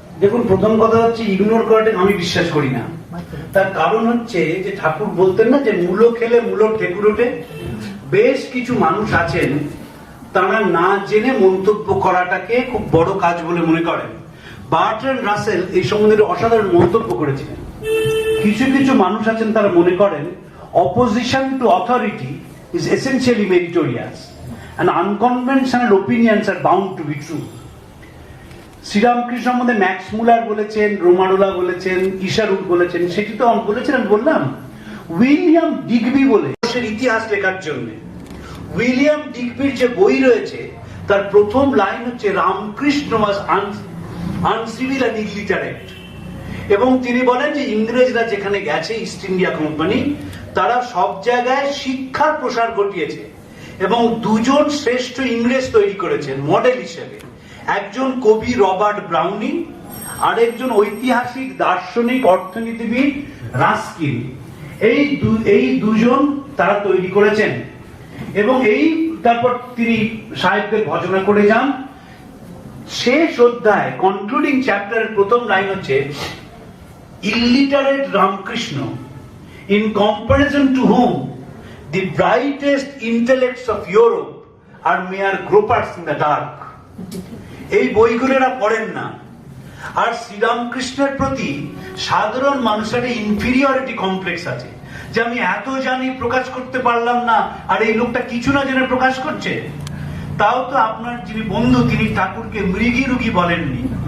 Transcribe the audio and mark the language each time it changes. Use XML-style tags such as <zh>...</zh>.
<bn>দেখুন, প্রথম কথা হচ্ছে ইগনোর করাটা আমি বিশ্বাস করি না। তার কারণ হচ্ছে যে ঠাকুর বলতেন না যে মূলো খেলে মূলো ঠেকুর ওঠে। বেশ কিছু মানুষ আছেন তারা না জেনে মন্তব্য করাটাকে খুব বড় কাজ বলে মনে করেন। বার্ট্রান্ড রাসেল এই সম্বন্ধে অসাধারণ মন্তব্য করেছিলেন। কিছু কিছু মানুষ আছেন তারা মনে করেন</bn> <en>opposition to authority is essentially meritorious and unconventional opinions are bound to be true.</en> <bn>Sri Ramakrishna সম্বন্ধে ম্যাক্স মুলার বলেছেন, রোমারোলা বলেছেন, ইশারুট বলেছেন, সেটি তো বলেছেন আমি বললাম। উইলিয়াম ডিগবি বলে ইতিহাস লেখার জন্য উইলিয়াম ডিগবির যে বই রয়েছে তার প্রথম লাইন হচ্ছে</bn> <en>Ramakrishna was uncivil and illiterate.</en> <bn>এবং তিনি বলেন যে ইংরেজরা যেখানে গেছে ইস্ট ইন্ডিয়া কোম্পানি, তারা সব জায়গায় শিক্ষার প্রসার ঘটিয়েছে এবং দুজন শ্রেষ্ঠ ইংরেজ তৈরি করেছেন মডেল হিসেবে, একজন কবি রবার্ট ব্রাউনিং আর একজন ঐতিহাসিক দার্শনিক অর্থনীতিবিদ রাস্কিন। এই দুজন তারা তৈরি করেছেন। এবং তারপর তিনি সাহেবদের ভজনা করে যান। শেষ অধ্যায় কনক্লুডিং চ্যাপ্টারের প্রথম লাইন হচ্ছে</bn> <en>illiterate Ramakrishna, in comparison to whom the brightest intellects of Europe are mere gropers in the dark.</en> <bn>এই বইগুলো এরা পড়েন না। আর শ্রীরামকৃষ্ণের প্রতি সাধারণ মানুষের ইনফিরিয়রিটি কমপ্লেক্স আছে, যে আমি এত জানি প্রকাশ করতে পারলাম না, আর এই লোকটা কিছু না জেনে প্রকাশ করছে। তাও তো আপনার যিনি বন্ধু তিনি ঠাকুরকে মৃগী রুগী বলেননি।</bn>